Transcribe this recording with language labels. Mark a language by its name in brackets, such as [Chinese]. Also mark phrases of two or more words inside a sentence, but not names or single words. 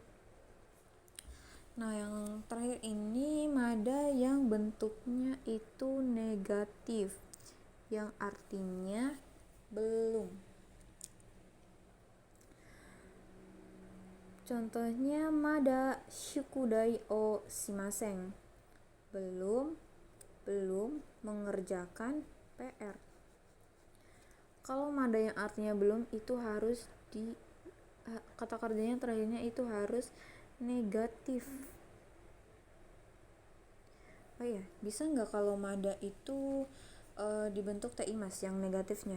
[Indonesian] Nah, yang terakhir ini mada yang bentuknya itu negatif, yang artinya belum. [Japanese] Contohnya mada shukudai o shimasen, [Indonesian] belum mengerjakan PR. Kalau mada yang artinya belum itu harus kata kerjanya terakhirnya itu harus negatif. Oh iya, bisa nggak kalau mada itu dibentuk [Japanese] te imas [Indonesian] yang negatifnya?